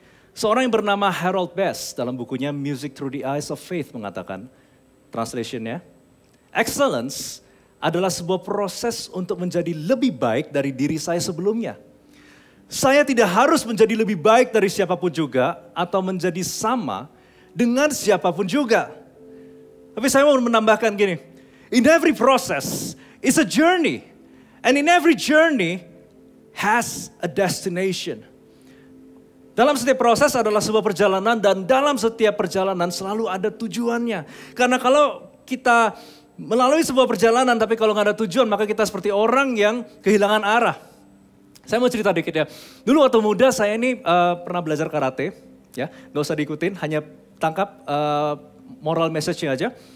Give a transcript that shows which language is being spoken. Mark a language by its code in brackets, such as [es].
[id] Seorang yang bernama Harold Bass dalam bukunya Music Through the Eyes of Faith mengatakan, translationnya, excellence adalah sebuah proses untuk menjadi lebih baik dari diri saya sebelumnya. Saya tidak harus menjadi lebih baik dari siapapun juga atau menjadi sama dengan siapapun juga. Tapi saya mau menambahkan gini, [en] in every process is a journey and in every journey has a destination. [id] Dalam setiap proses adalah sebuah perjalanan dan dalam setiap perjalanan selalu ada tujuannya. Karena kalau kita melalui sebuah perjalanan tapi kalau nggak ada tujuan maka kita seperti orang yang kehilangan arah. Saya mau cerita dikit ya. Dulu waktu muda saya ini pernah belajar karate, ya, nggak usah diikutin, hanya tangkap moral message-nya aja.